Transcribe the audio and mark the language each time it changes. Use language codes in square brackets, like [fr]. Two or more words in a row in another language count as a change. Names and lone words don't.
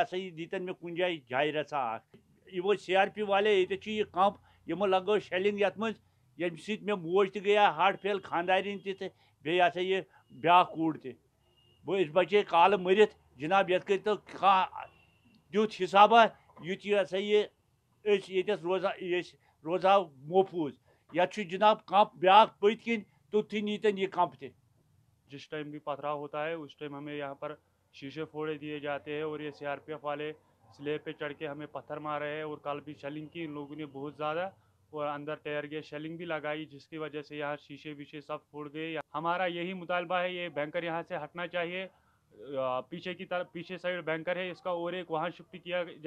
[ks] ہسا یہِ دیٖتن مےٚ کُنہِ جایہِ جایہِ رژھا اکھ یِمو CRP والے ییٚتٮ۪تھ چھُ یہِ کمپ یِمو لگٲو شیلنگ یتھ منٛز ییٚمہِ سۭتۍ مےٚ موج تہِ گٔیے ہارٹ فیل خاندارِنۍ تہِ تہٕ بیٚیہِ ہسا یہِ بیٛاکھ کوٗر تہِ أسۍ بچے کالہٕ مٔرِتھ جناب یتھ کٔرۍتو کانٛہہ تیُتھ حسابہ یُتھ یہِ ہسا یہِ أسۍ ییٚتٮ۪تھ أسۍ روزہاو محفوٗظ یتھ چھُ جناب کمپ بیٛاکھ پٔتۍ کِنۍ توٚتھٕے نیٖتن یہِ کمپ تہِ [ur] جس ٹائم بھی پتھراؤ ہوتا ہے اس ٹائم ہمیں یہاں پر شیشے پھوڑے دیے جاتے ہیں اور یہ CRPF والے سلیب پہ چڑھ کے ہمیں پتھر مار رہے ہیں اور کل بھی شیلنگ کی ان لوگوں نے بہت زیادہ اور اندر ٹائر گیس شیلنگ بھی لگائی جس کی وجہ سے یہاں شیشے ویشے سب پھوڑ گئے. ہمارا یہی مطالبہ ہے یہ بینکر یہاں سے ہٹنا چاہیے. پیچھے کی طرف پیچھے سائڈ بینکر ہے اس کا اور ایک وہاں شفٹ کیا جائے.